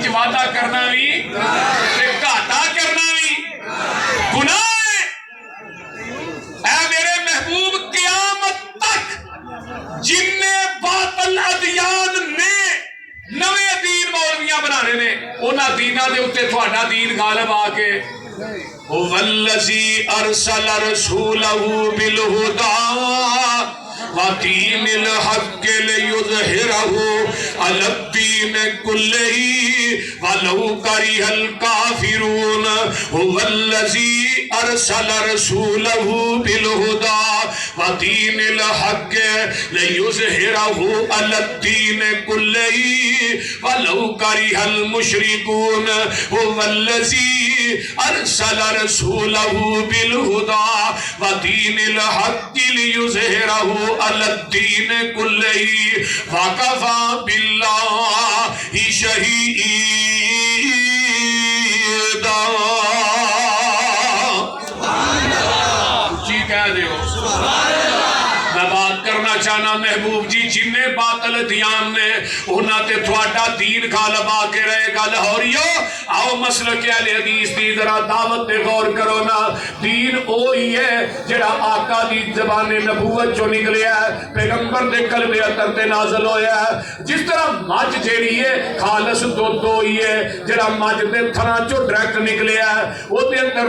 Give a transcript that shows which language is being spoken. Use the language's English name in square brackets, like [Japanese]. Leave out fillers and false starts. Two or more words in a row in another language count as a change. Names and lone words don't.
[Urdu] چ وعدہ کرنا بھی تے گھاٹا کرنا بھی گناہ ہے اے میرے محبوب قیامت تک جن باطل ادیان [Punjabi] نے نوے دین مولویاں بنانے نے انہاں دیناں دے اوتے تہاڈا دین غالب آ [Arabic] کے هو الذی ارسل رسولہ بالہدی ودین الحق لیظہرہ علی الدین کلہ ولو کرہ الکافرون هو الذی ارسل رسولہ بالہدی ودین الحق لیظہرہ علی الدین کلہ ولو کرہ المشرکون هو الذی ارسل رسولہ بالہدی ودین الحق لیظہرہ علی الدین کلہ وکفی باللہ شہیدا [Punjabi] جی کہہ دے ہو میں بات کرنا چاہنا محبوب جی جنہیں باطل دیان نے انہاں تے تھوڑا دین غالب آ کے رہے گا لاہوریو آؤ مسلک اہل حدیث دی ذرا دعوت تے غور کرو نا دین اوہی ہے جڑا آقا دی زبان نبوت جو نکلیا ہے پیغمبر دے قلب اطہر تے نازل ہویا ہے جس طرح مجھ جیڑی ہے خالص دودھ ہوئی ہے جڑا مجھ دے تھنا چو ڈائریکٹ نکلیا ہے وہ دے اندر